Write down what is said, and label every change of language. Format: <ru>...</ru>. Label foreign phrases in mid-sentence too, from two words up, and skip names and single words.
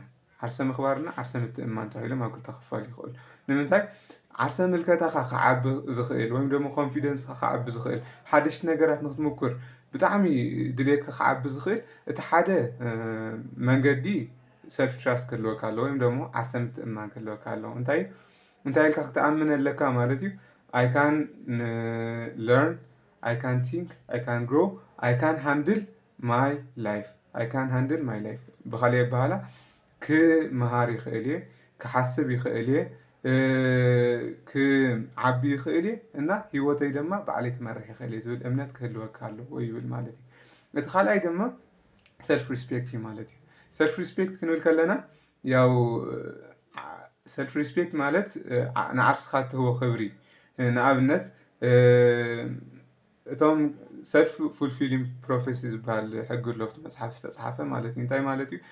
<ti>ዓርሰ ምኽባርና ዓርሰ ምትእምማን ተባሂሎም ኣብ ክልተ ክፋሉ ይኽእሉ። ንምንታይ ዓርሰ ምልከታኻ ክዓቢ ዝኽእል ወይም ደሞ ኮንፊደንስካ ክዓቢ ዝኽእል ሓደሽቲ ነገራት ንክትምኩር ብጣዕሚ ድሌትካ ክዓቢ ዝኽእል እቲ ሓደ መንገዲ</ti> <en>self trust</en> <ti>ክህልወካ ኣለዎ ወይም ደሞ ዓርሰ ምትእምማን ክህልወካ ኣለዎ። እንታይ ኢልካ ክትኣምን ኣለካ ማለት እዩ።</ti> <en>I can learn, I can think, I can grow, I can handle my life. I can handle my life.</en> <ti>ብኻልእ ኣበሃህላ ክመሃር ይኽእል እየ፣ ክሓስብ ይኽእል እየ፣ ክዓቢ ይኽእል እየ እና ሂወተይ ድማ ባዕለይ ክመርሕ ይኽእል እየ ዝብል እምነት ክህልወካ ኣለዎ ይብል ማለት እዩ። እቲ ካልኣይ ድማ</ti> <en>self respect</en> <ti>እዩ ማለት እዩ።</ti> <en>self respect</en> <ti>ክንብል ከለና ያው</ti> <en>self respect</en> <ti>ማለት ንዓርስኻ እትህቦ ክብሪ ንኣብነት እቶም</ti> <en>self fulfilling prophecy</en> <ti>ዝበሃል ሕጊ ኣሎ ኣብቲ መፅሓፍ ዝተፅሓፈ ማለት እዩ። እንታይ ማለት እዩ?</ti>